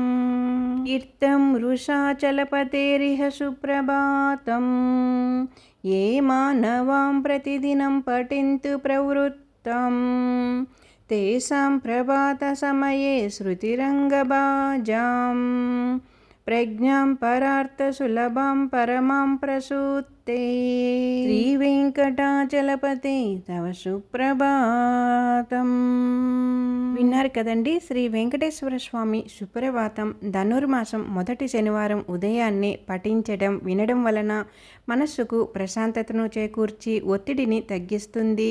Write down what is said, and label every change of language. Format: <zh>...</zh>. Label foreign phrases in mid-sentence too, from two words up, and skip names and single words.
<sa>कीर्तं वृषाचलपतेरिह सुप्रभातं ये मानवां प्रतिदिनं पठन्तु प्रवृत्तं तेषां प्रभातसमये श्रुतिरङ्गबाजां प्रज्ञां परार्थसुलभां परमां प्रसूते శ్రీవేంకటాచలపతే తవ సుప్రభాతం.</sa> <te>విన్నారు కదండి, శ్రీ వెంకటేశ్వర స్వామి సుప్రభాతం ధనుర్మాసం మొదటి శనివారం ఉదయాన్నే పఠించడం వినడం వలన మనస్సుకు ప్రశాంతతను చేకూర్చి ఒత్తిడిని తగ్గిస్తుంది.</te>